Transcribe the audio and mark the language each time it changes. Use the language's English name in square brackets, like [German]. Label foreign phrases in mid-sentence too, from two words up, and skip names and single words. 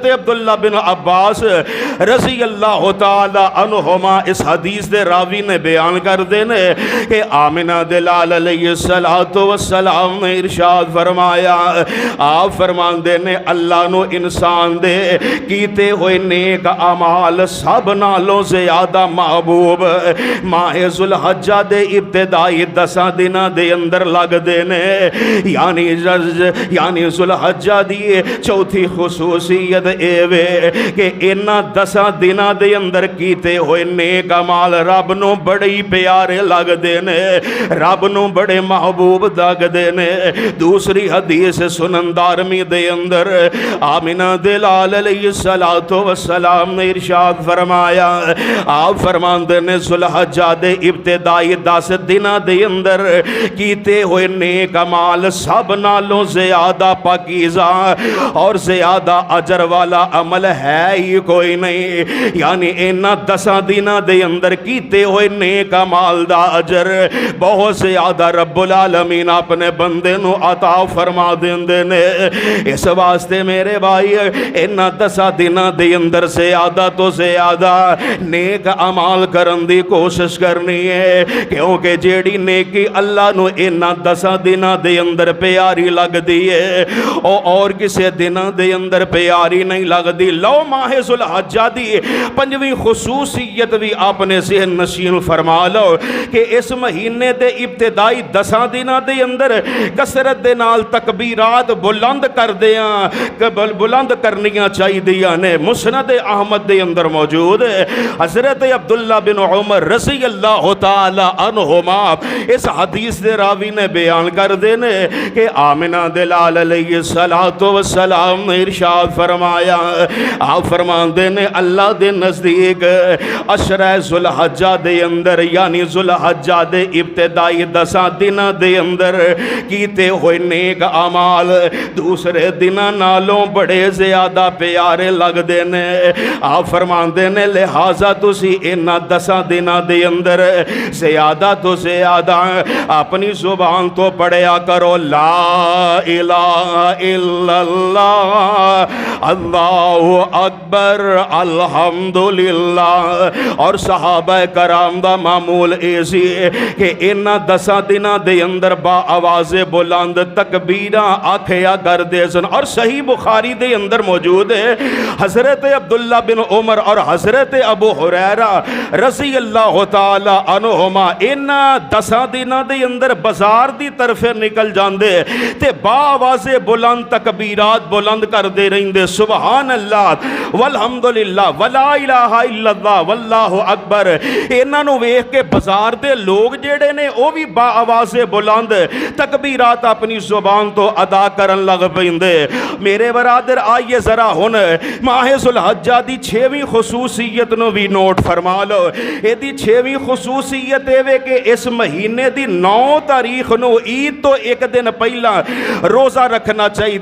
[Punjabi] حضرت عبداللہ بن عباس [Arabic] رضی اللہ تعالی تعالی عنہما [Punjabi] اس حدیث دے راوی نے بیان کر دینے کہ آمنہ دلال [Arabic] علیہ السلام [Punjabi] نے ارشاد فرمایا، آپ فرمان دینے اللہ نو انسان دے کیتے ہوئے نیک اعمال سب نالوں زیادہ محبوب ماہ ذوالحجہ دے ابتدائی 10 دناں دے اندر لگ دینے، یعنی ذوالحجہ دی چوتھی خصوصیت ایوے کہ انہاں 10 دناں دے اندر کیتے ہوئے نیک اعمال رب نو بڑے پیارے لگ دینے، رب نو بڑے محبوب لگ دینے۔ دوسری حدیث سنن دارمی دے اندر آمنہ دلال [Arabic] علیہ السلام [Punjabi] نے ارشاد فرمایا، آپ فرماندے نے ذوالحجہ دے ابتدائی 10 دناں دے اندر کیتے ہوئے نیک اعمال سب نالوں زیادہ پاکیزہ اور زیادہ اجر والا عمل ہے ہی کوئی نہیں، یعنی انہاں 10 دناں دے اندر کیتے ہوئے نیک اعمال دا اجر بہت زیادہ رب العالمین اپنے بندے نو عطا فرما دیندے نے۔ اس واسطے میرے بھائی انہاں 10 دناں دے اندر زیادہ تو زیادہ نیک اعمال کرن دی کوشش کرنی ہے، کیونکہ جیڑی نیکی اللہ نو انہاں 10 دناں دے اندر پیاری لگ دی ہے اور کسے دناں دے اندر پیاری نہیں لگ دی۔ لو ماہ ذوالحجہ دی 5ویں خصوصیت بھی آپ نے ذہن نشین فرما لو کہ اس مہینے دے ابتدائی 10 دناں دے اندر کثرت دے نال تکبیرات بلند کر دیاں بلند کرنیاں چاہی دیاں نے۔ مسند احمد دے اندر موجود ہے، حضرت عبداللہ بن عمر [Arabic] رضی اللہ تعالی عنہما [Punjabi] اس حدیث دے راوی نے بیان کر دینے کہ آمنہ دلال علیہ السلام نے ارشاد فرمایا، آپ فرمان دینے اللہ دے نزدیک عشرہ ذوالحجہ دے اندر یعنی ذوالحجہ دے ابتدائی 10 دناں دے اندر کیتے ہوئے نیک اعمال دوسرے دناں نالوں بڑے زیادہ پیارے لگ دینے۔ آپ فرمان دینے لہٰذا تسی انہاں 10 دناں دے اندر زیادہ تو زیادہ اپنی زبان تو پڑھیا کرو [Arabic] لا الہ الا اللہ اللہ اکبر الحمدللہ۔ [Punjabi] اور صحابہ کرام دا معمول ایسی کہ انہاں 10 دناں دے اندر با آواز بلند تکبیراں آکھیا کر دے سن۔ اور صحیح بخاری دے اندر موجود ہے حضرت عبداللہ بن عمر اور حضرت ابو ہریرہ [Arabic] رضی اللہ تعالی عنہما [Punjabi] انہاں 10 دناں دے اندر بازار دی طرف نکل جاندے تے با آواز بلند تکبیرات بلند کر دے رہندے، [Arabic] سبحان اللہ والحمدللہ ولا الہ الا اللہ واللہ اکبر۔ [Punjabi] انہاں نو ویکھ کے بازار دے لوگ جڑے نے او بھی با آواز بلند تکبیرات اپنی زبان تو ادا کرن لگ پیندے۔ میرے برادر آئیے ذرا ہن ماہ ذوالحجہ دی 6ویں خصوصیت نو بھی نوٹ فرما لو۔ اے دی 6ویں خصوصیت اے کہ اس مہینے دی 9 تاریخ نو عید تو ایک دن پہلا روزہ رکھنا چاہیے۔